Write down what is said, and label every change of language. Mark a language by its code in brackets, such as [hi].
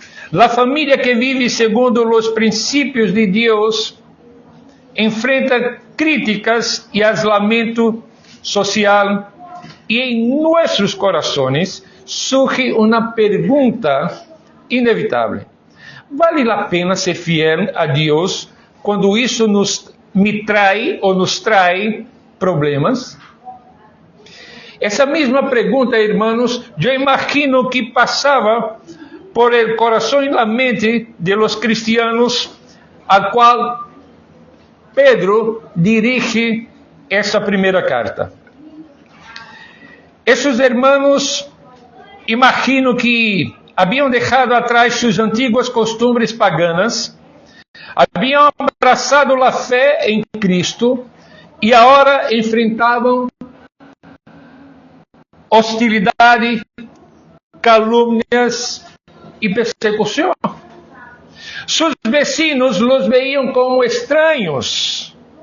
[es] La familia que vive segundo los principios de Dios enfrenta críticas y aislamiento social. Y en nuestros corazones surge una pregunta inevitable: ¿vale la pena ser fiel a Dios [pt] quando isso me trai ou nos trai problemas? Essa mesma pergunta, irmãos, eu imagino que passava por el coração e [es] la mente de los cristianos, [pt] al qual Pedro dirige essa primeira carta. Esses irmãos, imagino que haviam deixado atrás suas antigas costumes paganas, haviam abraçado a fé em Cristo e agora enfrentavam hostilidade, calúnias e persecução. Seus [es] vecinos los [pt] veíam como estranhos.